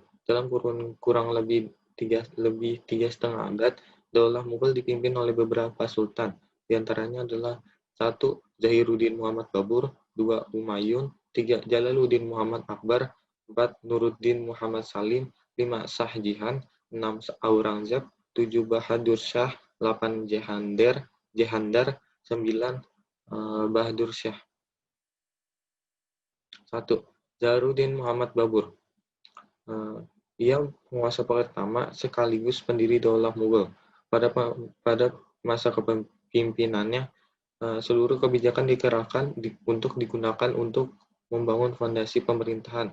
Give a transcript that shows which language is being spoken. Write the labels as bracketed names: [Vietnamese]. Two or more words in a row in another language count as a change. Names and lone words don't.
[Indonesian] Dalam kurang lebih tiga setengah abad, Daulah Mughal dipimpin oleh beberapa sultan. Di antaranya adalah 1. Zahiruddin Muhammad Babur, 2. Humayun, 3. Jalaluddin Muhammad Akbar, 4. Nuruddin Muhammad Salim, 5. Shah Jihan, 6. Aurangzeb, 7. Bahadur Shah, 8. Jehandar, 9. Bahadur Shah. 1. Zahiruddin Muhammad Babur. Ia penguasa pertama sekaligus pendiri Daulah Mughal. Pada masa kepemimpinannya, seluruh kebijakan dikerahkan untuk digunakan untuk membangun fondasi pemerintahan.